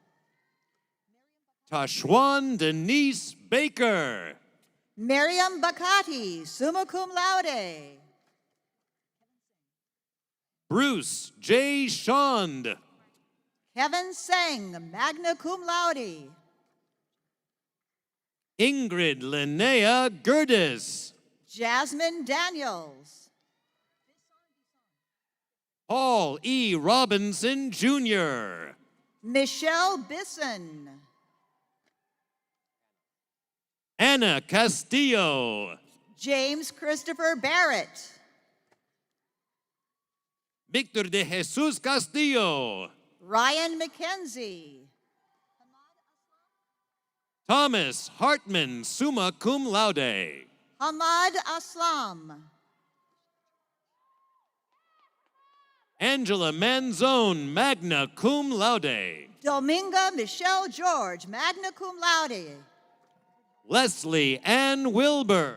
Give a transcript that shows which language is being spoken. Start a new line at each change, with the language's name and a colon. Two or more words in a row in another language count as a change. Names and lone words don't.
English: Tashwan Denise Baker. Miriam Bacati,
Latin: summa cum laude.
English: Bruce J. Shond. Kevin Seng,
Latin: magna cum laude.
English: Ingrid Linnea Gerdes. Jasmine Daniels. Paul E. Robinson, Jr. Michelle Bisson. Anna Castillo. James Christopher Barrett. Victor de Jesus Castillo. Ryan McKenzie. Thomas Hartman,
Latin: summa cum laude.
English: Hamad Aslam. Angela Manzone,
Latin: magna cum laude.
English: Dominga Michelle George,
Latin: magna cum laude.
English: Leslie Ann Wilbur.